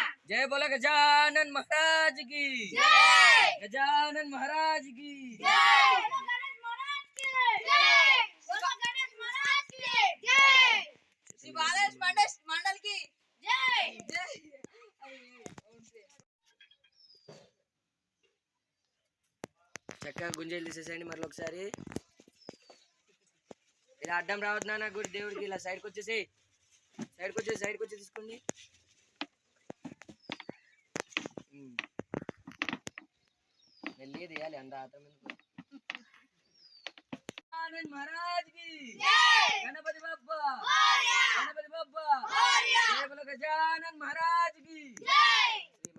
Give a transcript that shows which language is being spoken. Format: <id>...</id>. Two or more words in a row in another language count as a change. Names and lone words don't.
<hi>जय बोला गजानन महाराज की गजानन महाराज की श्री बालेश मंडल की</hi> <te>చక్కగా గుంజలు తీసేసేయండి మరొక ఒకసారి ఇలా అడ్డం రావద్దు నాన్న గుడి దేవుడికి ఇలా సైడ్కి వచ్చేసి తీసుకోండి మెల్లి తీయాలి అంత ఆత్రం</te> <hi>महाराज की गणपति बप्पा जय बोलो गजानन महाराज की</hi>